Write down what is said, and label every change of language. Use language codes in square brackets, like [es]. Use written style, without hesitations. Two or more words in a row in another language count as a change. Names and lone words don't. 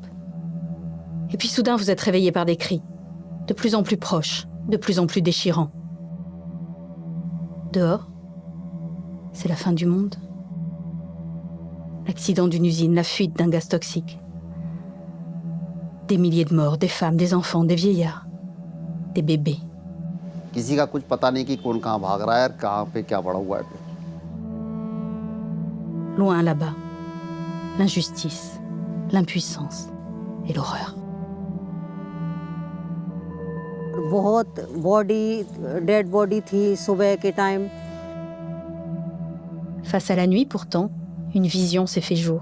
[fr] Et puis soudain, vous êtes réveillé par des cris, de plus en plus proches, de plus en plus déchirants. Dehors, c'est la fin du monde. L'accident d'une usine, la fuite d'un gaz toxique. Des milliers de morts, des femmes, des enfants, des vieillards, des bébés. [hi] किसी का कुछ पता नहीं कि कौन कहाँ भाग रहा है, कहाँ पे क्या पड़ा हुआ है. [fr] Loin là-bas, l'injustice, l'impuissance et l'horreur. [hi] बहुत [en] dead body [hi] थी सुबह के टाइम. [fr] Face à la nuit, pourtant, une vision s'est fait jour.